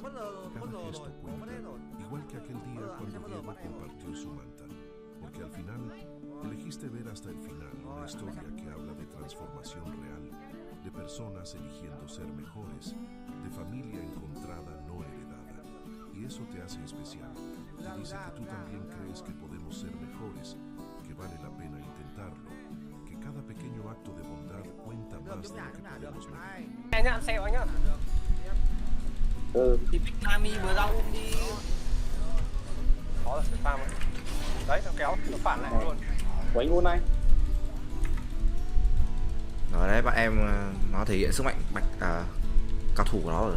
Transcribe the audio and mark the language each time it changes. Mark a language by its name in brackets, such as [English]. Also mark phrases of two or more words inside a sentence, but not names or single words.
[Spanish] Cada gesto cuenta, igual que aquel día cuando Diego compartió su manta, porque al final elegiste ver hasta el final una historia que habla de transformación real, de personas eligiendo ser mejores, de familia encontrada no heredada. Y eso te hace especial. Te dice que tú también crees que podemos ser mejores, que vale la pena intentarlo, que cada pequeño acto de bondad cuenta más de lo que podemos medir. [Vietnamese] Anh nhá, ăn xe của anh nhá. Thì Big Mami vừa ra ôm đi. Có rồi, cái farm. Đấy, nó kéo, nó phản lại luôn. Của anh luôn này. Rồi đấy, bạn em nó thể hiện sức mạnh cao thủ của nó rồi.